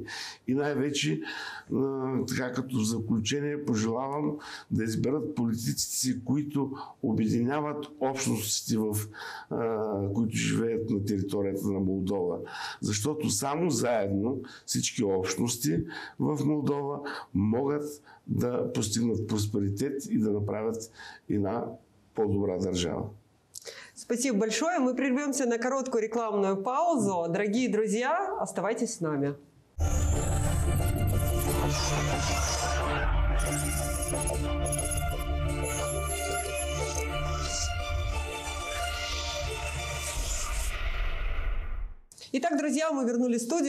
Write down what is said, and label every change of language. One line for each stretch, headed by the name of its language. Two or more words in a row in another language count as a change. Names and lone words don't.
Bulgarian: И най-вече, така като в заключение, пожелавам да изберат политиците си, които обединяват общностите, които живеят на територията на Молдова. Защото само заедно всички общности в Молдова могат да постигнат просперитет и да направят една по-добра държава.
Russian: Спасибо большое. Мы прервемся на короткую рекламную паузу. Дорогие друзья, оставайтесь с нами. Итак, друзья, мы вернулись в студию.